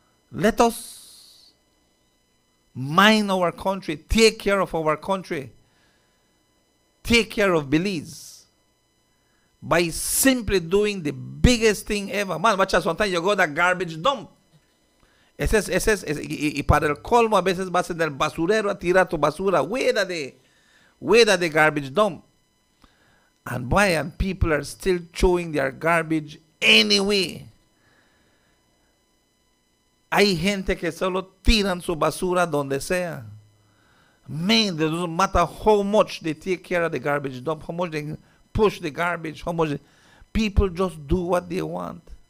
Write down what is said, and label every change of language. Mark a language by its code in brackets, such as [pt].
[en] Let us mind our country, take care of our country, take care of Belize by simply doing the biggest thing ever. Man, watch out, sometimes you go to the garbage dump. [es] Y para el colmo, a veces vas en el basurero a tirar tu basura. [en] Where are the garbage dump? And people are still throwing their garbage anyway. [es] Hay gente que solo tiran su basura donde sea. [en] Man, it doesn't matter how much they take care of the garbage dump, how much they push the garbage, how much people just do what they want.